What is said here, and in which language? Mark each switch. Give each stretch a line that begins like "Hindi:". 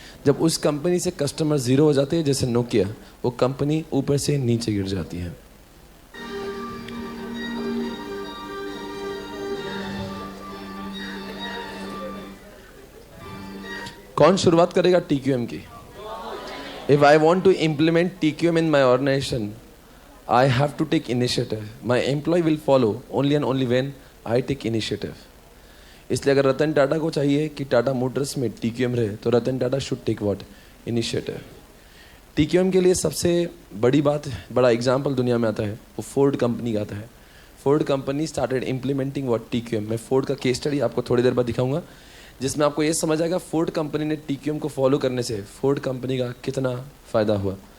Hindi: जब उस कंपनी से कस्टमर जीरो हो जाते हैं, जैसे नोकिया, वो कंपनी ऊपर से नीचे गिर जाती है। कौन शुरुआत करेगा टीक्यूएम की?
English: If I want to implement TQM in my organization, I have to take initiative. My employee will follow only and only when I take initiative.
Hindi: इसलिए अगर रतन टाटा को चाहिए कि टाटा मोटर्स में TQM रहे, तो Ratan Tata
English: Should take what?
Hindi: Initiative. TQM के लिए सबसे बड़ी बात, बड़ा एग्जाम्पल दुनिया में आता है, वो फोर्ड कंपनी का आता है।
English: Ford company started implementing what? TQM।
Hindi: मैं फोर्ड का केस स्टडी आपको थोड़ी देर बाद दिखाऊंगा जिसमें आपको ये समझ आएगा फोर्ड कंपनी ने TQM को फॉलो करने से फोर्ड कंपनी का कितना फायदा हुआ।